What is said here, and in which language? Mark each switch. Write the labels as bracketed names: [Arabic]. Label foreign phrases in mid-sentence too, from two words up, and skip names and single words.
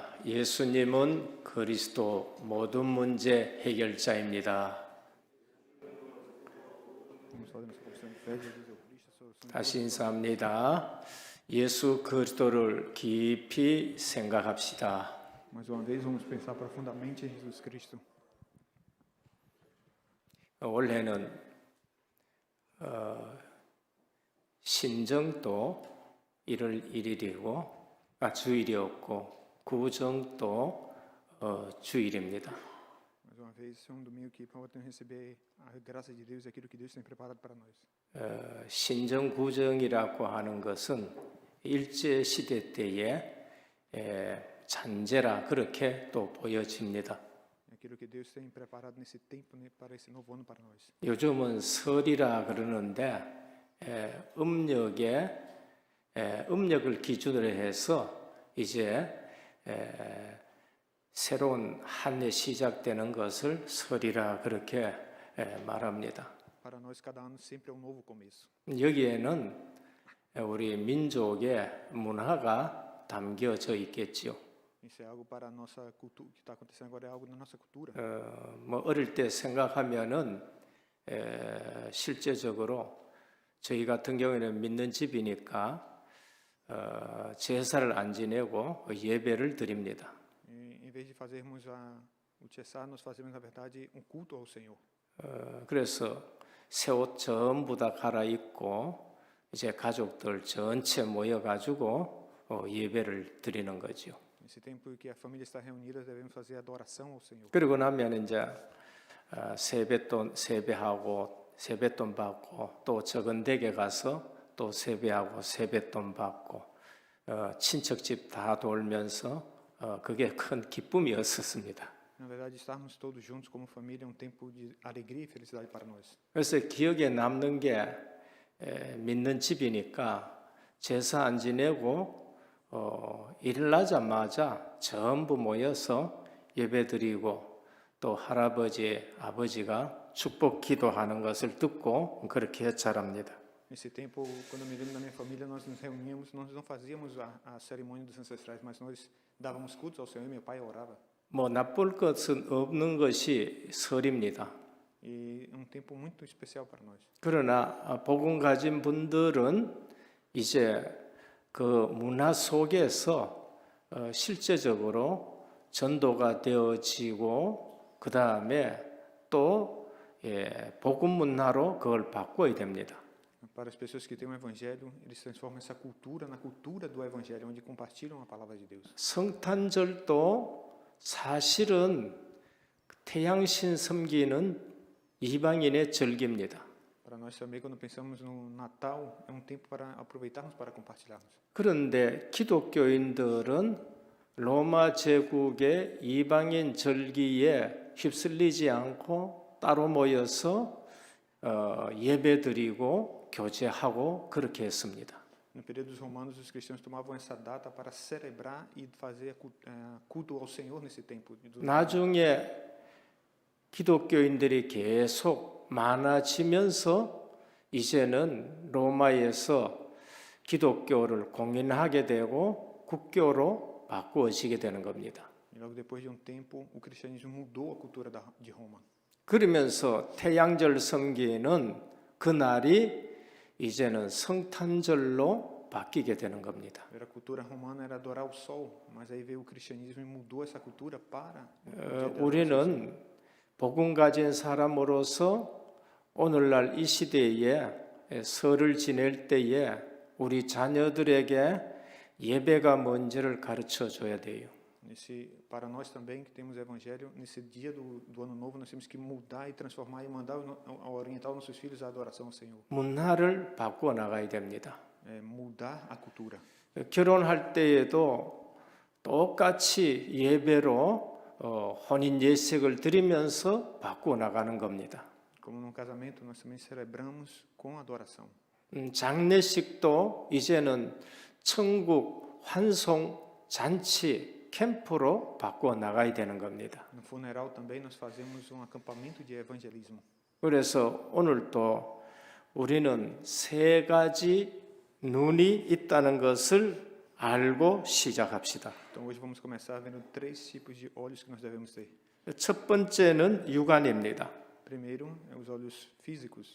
[Korean] 예수님은 그리스도 모든 문제 해결자입니다. 다시 인사합니다. 예수 그리스도를 깊이 생각합시다. [Portuguese] Mais uma vez vamos pensar profundamente em Jesus Cristo. [Korean] 올해는 신정도 1월 1일이고 주일이었고 구정도 주일입니다. [Portuguese] Mais uma vez é domingo que podemos receber a graça de Deus e aquilo que Deus tem preparado para nós. [Korean] 신정 구정이라고 하는 것은 일제 시대 때에 잔재라 그렇게 또 보여집니다. [Portuguese] Aquilo que Deus tem preparado nesse tempo, né, para esse novo ano para nós. [Korean] 요즘은 설이라 그러는데 음력을 기준으로 해서 이제 새로운 한 해 시작되는 것을 설이라 그렇게 말합니다. [Portuguese] Para nós cada ano sempre é um novo começo. [Korean] 여기에는 우리 민족의 문화가 담겨져 있겠지요. [Portuguese] Isso é algo para a nossa cultura, que está acontecendo agora é algo da nossa cultura. [Korean] 뭐 어릴 때 생각하면은 실제적으로 저희 같은 경우에는 믿는 집이니까 제사를 안 지내고 예배를 드립니다. [Portuguese] Em vez de fazermos O Tchessá nós fazemos, na verdade, um culto ao Senhor. [Korean] 그래서 새 옷 전부 다 갈아입고 이제 가족들 전체 모여가지고 예배를 드리는 거죠. [Portuguese] Nesse tempo que a família está reunida, devemos fazer adoração ao Senhor. [Korean] 그러고 나면 이제 세배하고 세뱃돈 받고 또 적은 댁에 가서 또 세배하고 세뱃돈 받고 친척집 다 돌면서 그게 큰 기쁨이었었습니다. [Portuguese] Na verdade, estarmos todos juntos como família é um tempo de alegria e felicidade para nós. [Korean] 그래서 기억에 남는 게 믿는 집이니까 제사 안 지내고 일나자마자 전부 모여서 예배드리고 또 할아버지, 아버지가 축복 기도하는 것을 듣고 그렇게 자랍니다. [Portuguese] Nesse tempo, quando eu me lembro da minha família, nós nos reuníamos, nós não fazíamos a cerimônia dos ancestrais, mas nós dávamos cultos ao Senhor e meu pai orava. [Korean] 뭐 나쁠 것은 없는 것이 설입니다. [Portuguese] E é um tempo muito especial para nós. [Korean] 그러나 복음 가진 분들은 이제 그 문화 속에서 실제적으로 전도가 되어지고 그 다음에 또 복음 문화로 그걸 바꿔야 됩니다. [Portuguese] Para as pessoas que têm o evangelho, eles transformam essa cultura na cultura do evangelho, onde compartilham a palavra de Deus. [Korean] 성탄절도 사실은 태양신 섬기는 이방인의 절기입니다. [Portuguese] Para nós também, quando pensamos no Natal, é um tempo para aproveitarmos para compartilharmos. [Korean] 그런데 기독교인들은 로마 제국의 이방인 절기에 휩쓸리지 않고 따로 모여서 예배드리고 교제하고 그렇게 했습니다. [Portuguese] No período dos romanos, os cristãos tomavam essa data para celebrar e fazer culto ao Senhor nesse tempo. [Korean] 나중에 기독교인들이 계속 많아지면서 이제는 로마에서 기독교를 공인하게 되고 국교로 바꾸어지게 되는 겁니다. [Portuguese] E logo depois de um tempo, o cristianismo mudou a cultura de Roma. [Korean] 그러면서 태양절 섬기는 그날이 이제는 성탄절로 바뀌게 되는 겁니다. [Portuguese] A cultura romana era adorar o sol, mas aí veio o cristianismo e mudou essa cultura para [Korean] 우리는 복음 가진 사람으로서 오늘날 이 시대에 설을 지낼 때에 우리 자녀들에게 예배가 뭔지를 가르쳐 줘야 돼요. [Portuguese] Para nós também que temos evangelho, nesse dia do ano novo, nós temos que mudar e transformar e mandar orientar os nossos filhos à adoração ao Senhor. [Korean] 문화를 바꾸어 나가야 됩니다. [Portuguese] Mudar a cultura. [Korean] 결혼할 때에도 똑같이 예배로 혼인 예식을 드리면서 바꾸어 나가는 겁니다. [Portuguese] Como no casamento, nós também celebramos com adoração. [Korean] 장례식도 이제는 천국 환송 잔치 캠프로 바꾸어 나가야 되는 겁니다. [Portuguese] No funeral também nós fazemos acampamento de evangelismo. [Korean] 그래서 오늘도 우리는 세 가지 눈이 있다는 것을 알고 시작합시다. [Portuguese] Então hoje vamos começar vendo 3 tipos de olhos que nós devemos ter. [Korean] 첫 번째는 육안입니다. [Portuguese] Primeiro, os olhos físicos.